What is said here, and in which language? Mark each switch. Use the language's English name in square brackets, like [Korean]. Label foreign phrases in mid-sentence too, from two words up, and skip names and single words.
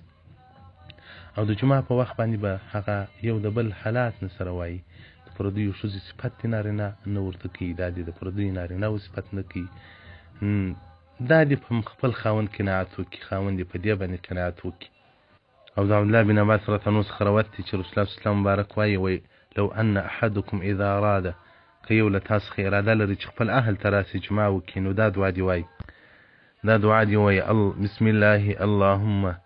[Pashto] او د جمعه په وخت باندې به هغه یو د بل حالات نه سره وایي. د پردیو ښځو صفت دې نارینه نه ورته کوي، دا دې د پردیو نارینهو صفت نه کوي، دا دې په خپل خاوند قناعت وکړي، خاوند دې په دې باندې قناعت وکړي. او د عبدالله بن عباس [Arabic] رضی الله عنه [Pashto] څخه روایت دی چې رسول الله [Arabic] صلی الله علیه وسلم [Pashto] مبارک وایي [Arabic] لو ان احدکم اذا اراد، [Pashto] که یو له تاسو څخه اراده لري چې خپل اهل ته راسي جمعه وکړي، نو دا دعا دې وایي، دا دعا دې وایي [Arabic] بسم الله اللهم